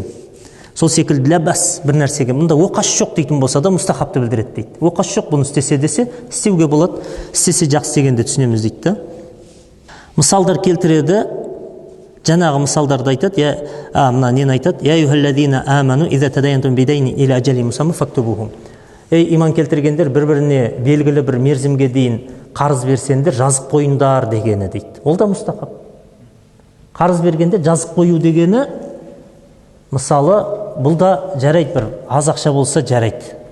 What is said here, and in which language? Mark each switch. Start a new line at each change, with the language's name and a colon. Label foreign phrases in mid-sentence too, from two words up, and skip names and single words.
Kazakh: Сол секілді ләбәс бір нәрсеге, мұнда оқас жоқ дейтін болса да мұстахабты білдіреді дейді. Оқас жоқ, бұны істесе десе, істеуге болады, істесе жақсы дегенде түсінеміз дейді. Мысалдар келтіреді, жаңағы мысалдарды айтады, мына нені айтады?
Arabic: يا أيها الذين آمنوا إذا تداينتم بدين إلى أجل مسمى فاكتبوه.
Kazakh: Иман келтіргендер, бір-біріне белгілі бір мерзімге дейін қарыз берсеңдер, жазып қойыңдар дегені дейді. Ол да мұстахаб. Қарыз бергенде жазып қою дегені, мысалы, бұл да жарайды, бір аз ақша болса жарайды.